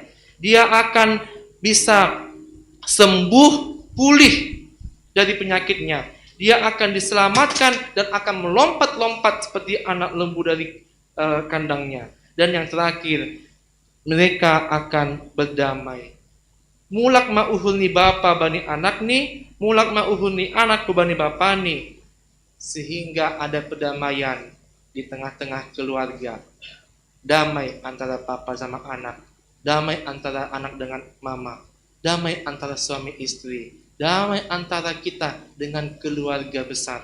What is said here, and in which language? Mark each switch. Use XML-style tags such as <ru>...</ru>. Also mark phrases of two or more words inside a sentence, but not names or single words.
<id>Dia akan bisa sembuh, pulih dari penyakitnya. Dia akan diselamatkan dan akan melompat-lompat seperti anak lembu dari kandangnya. Dan yang terakhir, mereka akan berdamai.</id> <bts>Mulak ma'uhul ni bapa bani anak ni, mulak ma'uhul ni anak bani bapa ni.</bts> <id>Sehingga ada perdamaian di tengah-tengah keluarga. Damai antara papa sama anak. Damai antara anak dengan mama. Damai antara suami istri. Damai antara kita dengan keluarga besar.</id>